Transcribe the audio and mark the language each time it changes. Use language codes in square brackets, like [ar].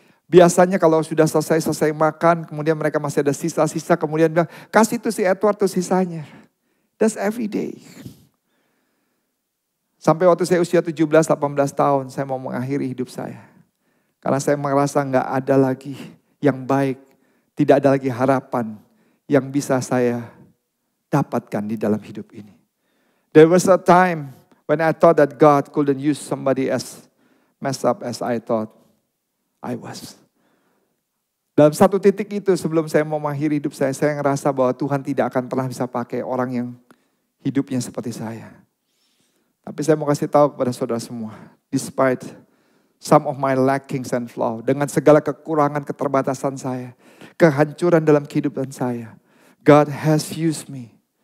[id] Biasanya kalau sudah selesai makan, kemudian mereka masih ada sisa-sisa, kemudian bilang, kasih tuh si Edward tuh sisanya. [en] That's every day. [id] Sampai waktu saya usia 17-18 tahun, saya mau mengakhiri hidup saya. Karena saya merasa gak ada lagi yang baik, tidak ada lagi harapan yang bisa saya dapatkan di dalam hidup ini. [en] There was a time when I thought that God couldn't use somebody as messed up as I thought I was. [id] Dalam satu titik itu sebelum saya mau mengakhiri hidup saya ngerasa bahwa Tuhan tidak akan pernah bisa pakai orang yang hidupnya seperti saya. Tapi saya mau kasih tahu kepada saudara semua, [en] despite some of my lackings and flaws, [id] dengan segala kekurangan, keterbatasan saya, kehancuran dalam kehidupan saya, [en] God has used me.